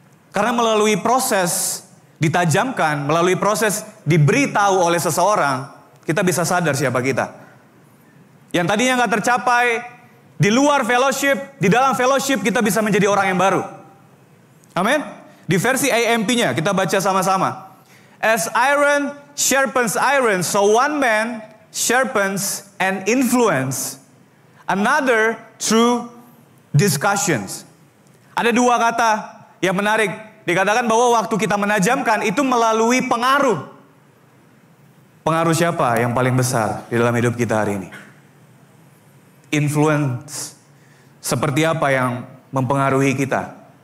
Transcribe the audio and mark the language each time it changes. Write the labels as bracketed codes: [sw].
[id] Karena melalui proses ditajamkan, melalui proses diberitahu oleh seseorang, kita bisa sadar siapa kita. Yang tadinya gak tercapai di luar fellowship, di dalam fellowship kita bisa menjadi orang yang baru. Amin. Di versi AMP-nya kita baca sama-sama. [en] As iron sharpens iron, so one man sharpens and influence another through discussions. [id] Ada dua kata yang menarik. Dikatakan bahwa waktu kita menajamkan itu melalui pengaruh. Pengaruh siapa yang paling besar di dalam hidup kita hari ini? Influence. Seperti apa yang mempengaruhi kita?